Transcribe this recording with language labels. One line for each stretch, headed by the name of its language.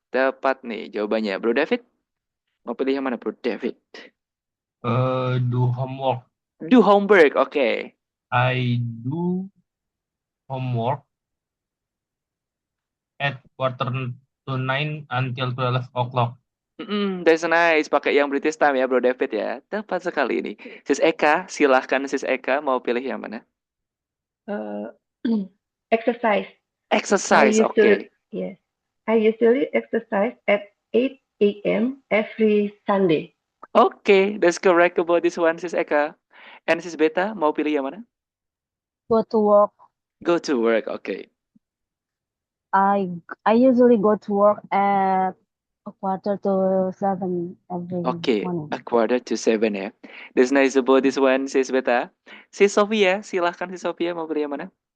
Indonesian: Tepat nih jawabannya. Bro David, mau pilih yang mana, Bro David?
English: Do homework. Do homework, oke. I do homework at 8:45 until 12 o'clock. That's nice.
Indonesian: Pakai yang British time ya, Bro David ya. Tepat sekali ini. Sis Eka, silahkan Sis Eka mau pilih yang mana?
English: Exercise. Exercise, oke. Yes. I usually exercise at 8 a.m. every Sunday. Oke, that's correct about this one, Sis Eka.
Indonesian: And Sis Beta, mau pilih yang mana?
English: Go to work. Go to work, oke. I usually go to work at a quarter to 7 every Oke, morning. a quarter to 7 ya. That's nice about this one, Sis Beta.
Indonesian: Sis Sofia, silahkan Sis Sofia mau pilih yang mana?